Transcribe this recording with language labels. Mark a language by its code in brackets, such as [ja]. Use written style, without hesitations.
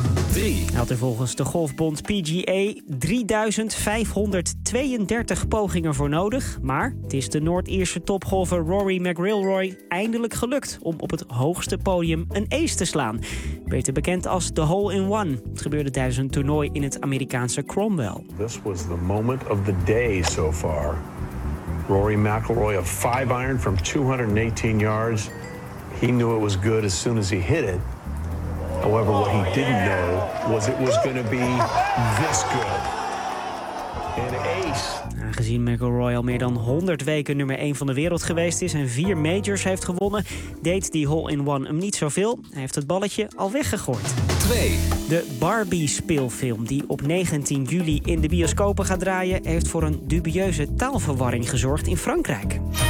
[nl] Hij had er volgens de golfbond PGA 3532 pogingen voor nodig. Maar het is de Noord-Ierse topgolfer Rory McIlroy eindelijk gelukt om op het hoogste podium een ace te slaan. Beter bekend als de hole-in-one. Het gebeurde tijdens een toernooi in het Amerikaanse Cromwell. [en] This was the moment of the day so far. Rory McIlroy of 5 iron from 218 yards. He knew it was good as soon as he hit it. However, what he didn't know was it was going to be this good. An ace. [nl] Aangezien McIlroy al meer dan 100 weken nummer 1 van de wereld geweest is en 4 majors heeft gewonnen, deed die hole-in-one hem niet zoveel. Hij heeft het balletje al weggegooid. 2. De Barbie-speelfilm die op 19 juli in de bioscopen gaat draaien, heeft voor een dubieuze taalverwarring gezorgd in Frankrijk.